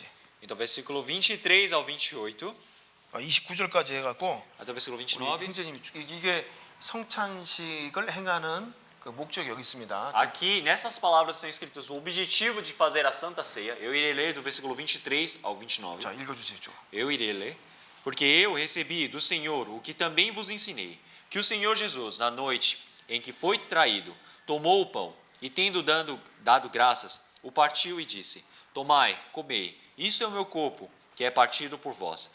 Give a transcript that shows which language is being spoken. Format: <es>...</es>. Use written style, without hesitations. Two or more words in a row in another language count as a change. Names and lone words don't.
<pt>Então versículo 23 ao 28,</pt> <ko>29절까지 해갖고</ko> <pt>até o versículo</pt> <ko>우리</ko> <pt>29.</pt> <ko>형제님이 이게 성찬식을 행하는 그 목적이 여기 있습니다.</ko> <pt>Aqui, nessas palavras estão escritas o objetivo de fazer a Santa Ceia. Eu irei ler do versículo 23 ao 29.</pt> <ko>자, 읽어주세요. 좀.</ko> <pt>Eu irei ler. Porque eu recebi do Senhor o que também vos ensinei, que o Senhor Jesus, na noite em que foi traído, tomou o pão e, tendo dado graças, o partiu e disse: Tomai, comei, isto é o meu corpo, que é partido por vós.</pt>